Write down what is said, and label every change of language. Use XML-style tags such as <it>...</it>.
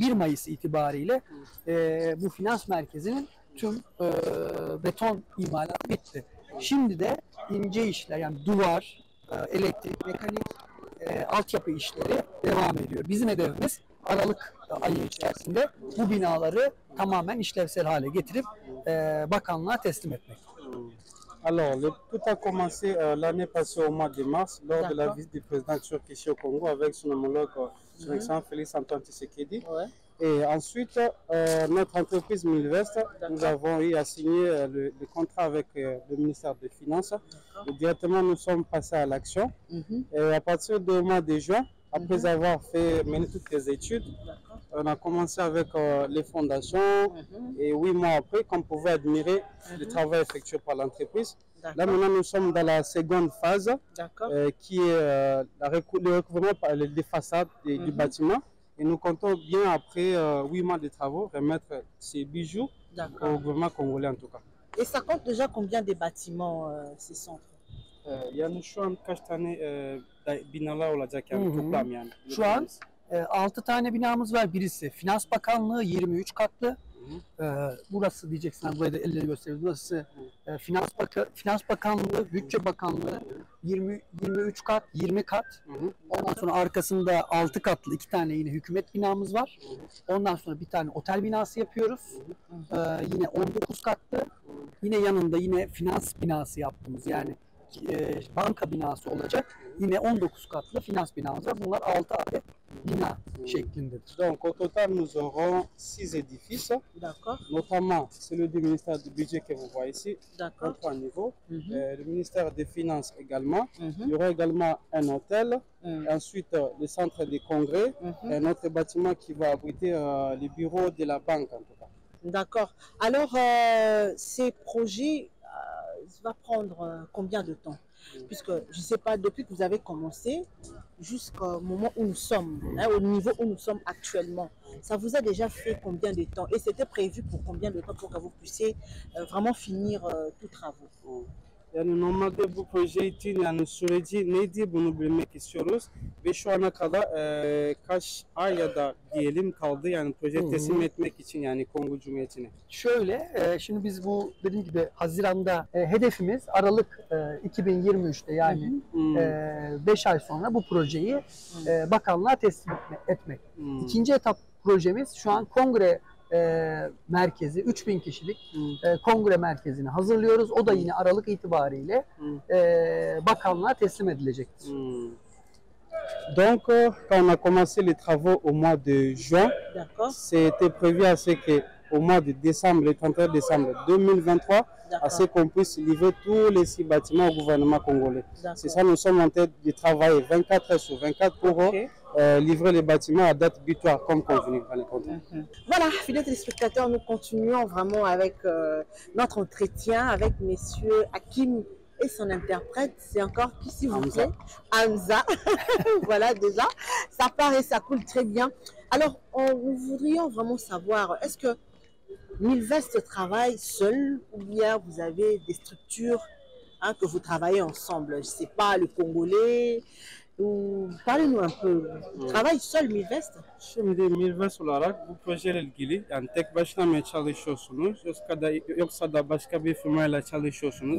<tr>1 Mayıs itibariyle bu finans merkezinin tüm beton imalatı bitti. Şimdi de ince işler, yani duvar, elektrik, mekanik, altyapı işleri devam ediyor. Bizim hedefimiz Aralık ayı içerisinde bu binaları tamamen işlevsel hale getirip bakanlığa teslim etmek.</tr> <fr>Alors, tout a commencé l'année passée au mois de mars lors de la visite du président turc ici au Congo avec son homologue, son excellent Félix Antoine Tshisekedi. Et ensuite, notre entreprise Milvest, nous avons eu à signer le contrat avec le ministère des Finances. Et directement, nous sommes passés à l'action. Et à partir du mois de juin, après avoir mené toutes les études, on a commencé avec les fondations. Et 8 mois après, comme vous pouvez admirer le travail effectué par l'entreprise. Là, maintenant, nous sommes dans la seconde phase, qui est le recouvrement des façades du bâtiment. Et nous comptons bien, après 8 mois de travaux, remettre ces bijoux au gouvernement congolais en tout cas. Et ça compte déjà combien de bâtiments, ces centres?</fr> <tr>Yani şu an kaç tane binalar olacak yani toplam yani? Şu an 6 tane binamız var. Birisi Finans Bakanlığı 23 katlı. Burası diyeceksin, buraya da elleri gösteriyoruz. Burası Finans Bakanlığı, Bütçe Bakanlığı 23 kat, 20 kat. Ondan sonra arkasında 6 katlı 2 tane yine hükümet binamız var. Ondan sonra bir tane otel binası yapıyoruz. Yine 19 katlı. Yine yanında yine finans binası yaptığımız, yani banka binası olacak. Yine 19 katlı finans binamız var. Bunlar 6 adet bina şeklindedir.</tr> <fr>Donc au total nous aurons 6 édifices. Notamment celui du ministère du budget que vous voyez ici, en 3 niveaux. Le ministère des finances également. Il y aura également un hôtel. Et ensuite le centre de congrès. Un autre bâtiment qui va abriter les bureaux de la banque en tout cas. D'accord. Alors ces projets va prendre combien de temps? Puisque je ne sais pas, depuis que vous avez commencé jusqu'au moment où nous sommes, au niveau où nous sommes actuellement, ça vous a déjà fait combien de temps? Et c'était prévu pour combien de temps pour que vous puissiez vraiment finir tous travaux?</fr> <tr>Yani normalde bu proje için yani süreci neydi bunu bilmek istiyoruz ve şu ana kadar kaç ay ya da diyelim kaldı yani proje teslim etmek için yani Kongo Cumhuriyeti'ne. Şöyle, şimdi biz bu dediğim gibi Haziran'da hedefimiz Aralık 2023'te, yani 5 ay sonra bu projeyi bakanlığa teslim etmek. İkinci etap projemiz şu an kongre merkezi, 3000 kişilik kongre merkezini hazırlıyoruz. O da yine Aralık itibariyle bakanlığa teslim edilecektir.</tr> <fr>Donc, quand on a commencé les travaux au mois de juin, c'était prévu à ce que au mois de décembre, le 31 décembre 2023, à ce qu'on puisse livrer tous les 6 bâtiments au gouvernement congolais. C'est ça, nous sommes en tête de travailler 24 heures sur 24 pour livrer les bâtiments à date butoir, comme convenu dans les contrats. Voilà, fidèles téléspectateurs, nous continuons vraiment avec notre entretien avec messieurs Hakim et son interprète. C'est encore qui, s'il vous plaît? Hamza. Voilà, déjà, ça part et ça coule très bien. Alors, nous voudrions vraiment savoir, est-ce que Milvest travaille seul ou bien vous avez des structures que vous travaillez ensemble? Je ne sais pas, le Congolais, parlez-nous un peu. Travaille seul Milvest?</fr> <tr>Şimdi Milvest olarak bu projeyle ilgili yani tek başına mı çalışıyorsunuz yoksa da başka bir firmayla çalışıyorsunuz?</tr>